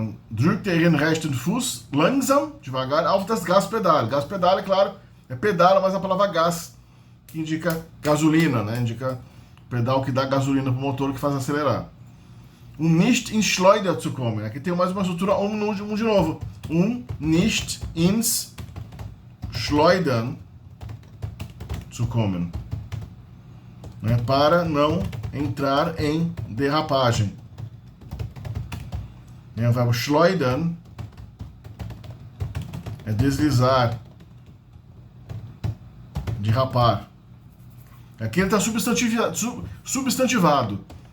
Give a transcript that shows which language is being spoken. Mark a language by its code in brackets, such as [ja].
[de] Drückt ihren rechten Fuß langsam, [pt] devagar, [de] auf das Gaspedal. [pt] Gaspedal, é claro, é pedala, mas a palavra gás, que indica gasolina, né? Indica pedal que dá gasolina para o motor que faz acelerar. [de] Nicht ins Schleuder zu kommen. [pt] Aqui tem mais uma estrutura, de novo. [de] Nicht ins Schleudern zu kommen. [pt] Né? Para não entrar em derrapagem. O verbo schleudern é deslizar, derrapar. Aqui ele está substantivado.